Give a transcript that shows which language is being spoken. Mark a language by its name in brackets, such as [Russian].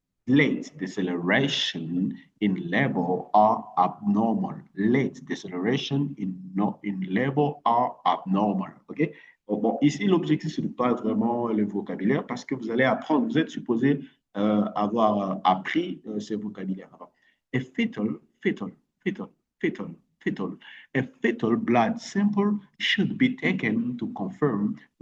[English] Late deceleration in labor are abnormal. Late deceleration in, no, in labor are abnormal. OK? [French] Bon, ici, l'objectif, ce n'est pas vraiment le vocabulaire parce que vous allez apprendre, vous êtes supposé avoir appris ce vocabulaire avant. [English] A fetal, fetal, fetal, fetal, fetal. A fetal blood sample should be taken to confirm.